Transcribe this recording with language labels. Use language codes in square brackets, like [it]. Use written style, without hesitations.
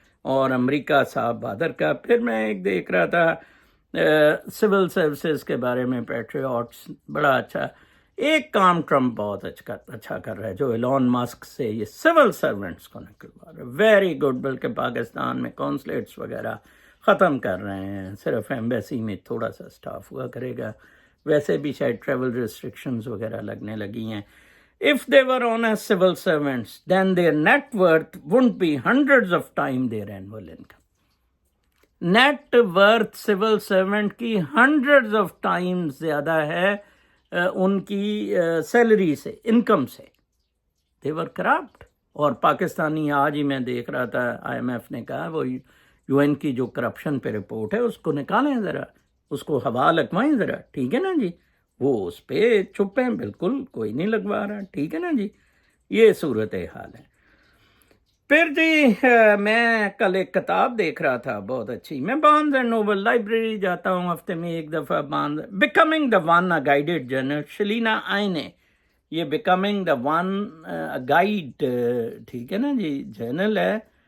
[ur] اور امریکہ صاحب بہادر کا. پھر میں ایک دیکھ رہا تھا سول سروسز کے بارے میں، پیٹریوٹس، بڑا اچھا ایک کام ٹرمپ بہت اچھا کر رہا ہے جو ایلون مسک سے یہ سول سرونٹس کو نکلوا رہا ہے. [en] Very good. [ur] بلکہ پاکستان میں کونسلیٹس وغیرہ ختم کر رہے ہیں، صرف ایمبیسی میں تھوڑا سا سٹاف ہوا کرے گا. ویسے بھی شاید ٹریول ریسٹرکشنز وغیرہ لگنے لگی ہیں. [en] If they were on as civil servants, then their net worth wouldn't be hundreds of times their annual income. [ur] Net worth civil servant کی [en] hundreds of times [ur] زیادہ ہے ان کی سیلری سے، انکم سے. [en] They were corrupt. [ur] اور پاکستانی آج ہی میں دیکھ رہا تھا IMF نے کہا وہ UN کی جو کرپشن پہ رپورٹ ہے اس کو نکالیں ذرا، اس کو ہوا لگوائیں ذرا، ٹھیک ہے نا جی. وہ اس پہ چپ ہیں، بالکل کوئی نہیں لگوا رہا. ٹھیک ہے نا جی، یہ صورت حال ہے. پھر جی میں کل ایک کتاب دیکھ رہا تھا بہت اچھی. میں بارنز اینڈ نوبل لائبریری جاتا ہوں ہفتے میں ایک دفعہ. Becoming the one guided general, شلینا آئنے. یہ بیکمنگ دا ون گائیڈ، ٹھیک ہے نا جی، جرنل ہے.